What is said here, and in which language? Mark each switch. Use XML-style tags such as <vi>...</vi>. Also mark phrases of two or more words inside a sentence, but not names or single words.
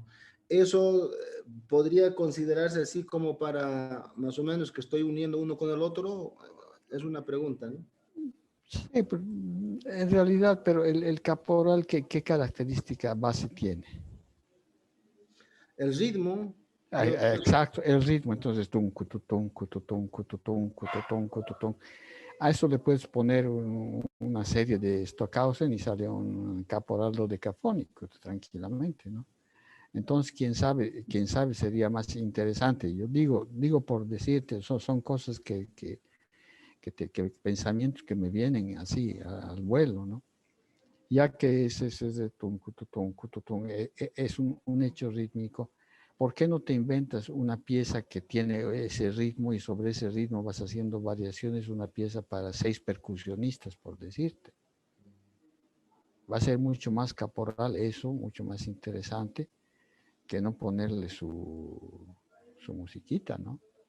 <es>Eso podría considerarse así como para más o menos que estoy uniendo uno con el otro. Es una pregunta, ¿no? Sí, pero, en realidad, pero el caporal, ¿qué característica base tiene? El ritmo, yo, Exacto, el ritmo. Entonces, tum, cututum, cututum, cututum, cututum, cututum. A eso le puedes poner una serie de Stockhausen y sale un caporal dodecafónico tranquilamente, ¿no? Entonces, quién sabe sería más interesante. Yo digo por decirte, son cosas que pensamientos que me vienen así al vuelo, ¿no? ya que ese de tum, cututum, cututum, es un hecho rítmico, ¿por qué no te inventas una pieza que tiene ese ritmo y sobre ese ritmo vas haciendo variaciones, una pieza para 6 percusionistas, por decirte? Va a ser mucho más caporal eso, mucho más interesante que no ponerle su musiquita, ¿no?</es>